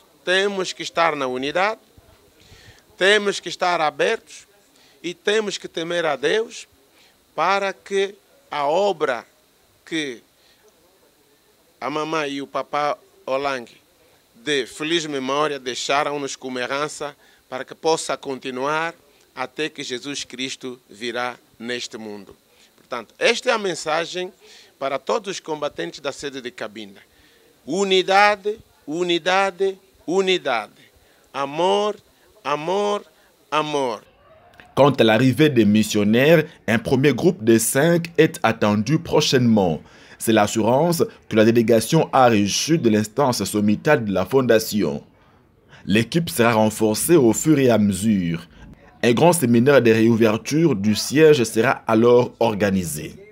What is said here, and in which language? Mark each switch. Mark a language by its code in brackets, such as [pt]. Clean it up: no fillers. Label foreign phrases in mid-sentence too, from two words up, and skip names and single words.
[pt] Temos que estar na unidade, temos que estar abertos e temos que temer a Deus para que a obra que a mamãe e o papá Olangi de feliz memória deixaram-nos como herança para que possa continuar até que Jesus Cristo virá neste mundo. Portanto, esta é a mensagem para todos os combatentes da sede de Cabinda. Unidade, unidade, unidade. Amor, amor, amor. [fr] Quant à l'arrivée des missionnaires, un premier groupe de 5 est attendu prochainement. C'est l'assurance que la délégation a reçue de l'instance sommitale de la fondation. L'équipe sera renforcée au fur et à mesure. Un grand séminaire de réouverture du siège sera alors organisé.